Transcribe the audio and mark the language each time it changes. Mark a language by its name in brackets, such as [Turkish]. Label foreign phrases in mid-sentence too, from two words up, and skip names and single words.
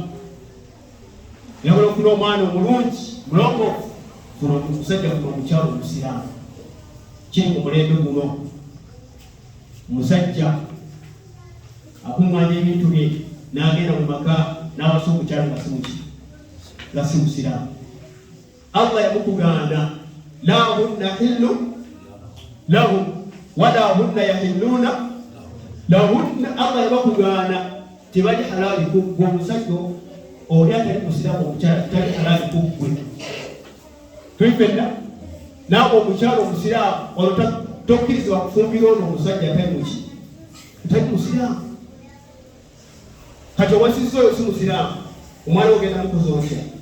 [Ganda] Oyagala okufuna omwana omulungi mulongoofu, funa omusajja, funa omukyala omusiraamu. Kiri mu mulembe guno. Omusajja akuŋŋaanya ebintu bye n'agenda mu maka n'awasa omukyala nga si muki, nga si musiraamu. Allah yamukugaana [Arabic] لا هن حل لهم ولا هم يحلون لهن. [Ganda] Allah yabakugaana tebali halaali ku ggwe. Omusajja oli atali musiraamu, omukyala tali halaali ku ggwe. Twifenna naawe omukyala omusiraamu olwo tokkirizibwa kufumbira ono omusajja atali muki, atali musiraamu. Kati owasizza oyo si musiraamu, omwana ogenda mukozi otya?